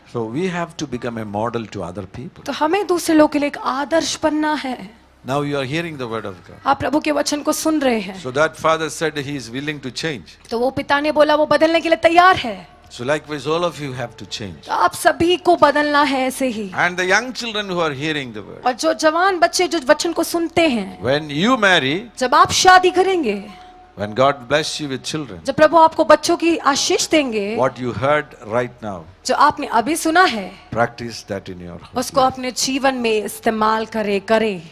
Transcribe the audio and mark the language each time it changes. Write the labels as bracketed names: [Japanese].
[English] So we have to become a model to other people. [Hindi] तो हमें दूसरे लोगों के लिए एक आदर्श बनना है। [English] Now you are hearing the word of God. [Hindi] आप प्रभु के वचन को सुन रहे हैं। [English] So that father said he is willing to change. [Hindi] तो वो पिता ने बोला वो बदलने के लिए तैयार है। [English] So likewise all of you have to change. [Hindi] तो आप सभी को बदलना है ऐसे ही। [English] And the young children who are hearing the word. [Hindi] और जो जवान बच्चे जो वचन को सुनते हैं, [English] When you marry, [Hindi] जब आप शादी करेंगे, [English] when God bless you with children, [Hindi] जब प्रभु आपको बच्चों की आशीष देंगे, [English] what you heard right now, [Hindi] जो आपने अभी सुना है [English] practice that in your home. [Hindi] उसको अपने जीवन में इस्तेमाल करे।